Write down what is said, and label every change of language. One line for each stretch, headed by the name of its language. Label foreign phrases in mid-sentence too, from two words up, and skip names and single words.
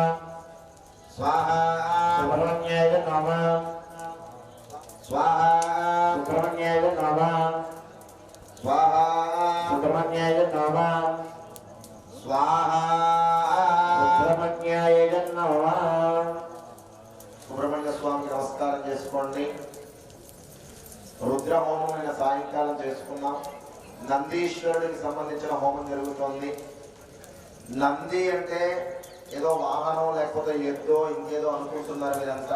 Sanskrit: स्वाहा सुब्रह्मण्याय नमः स्वाहा सुब्रह्मण्याय नमः स्वाहा सुब्रह्मण्याय नमः स्वाहा सुब्रह्मण्याय नमः
Telugu: సుబ్రహ్మణ్య స్వామికి నమస్కారం చేసుకోండి. రుద్ర హోమం నిన్న సాయంకాలం చేసుకున్నాం. నందీశ్వరుడికి సంబంధించిన హోమం జరుగుతోంది. నంది అంటే ఏదో వాహనం లేకపోతే ఎద్దో ఇంకేదో అనుకుంటున్నారు మీరంతా.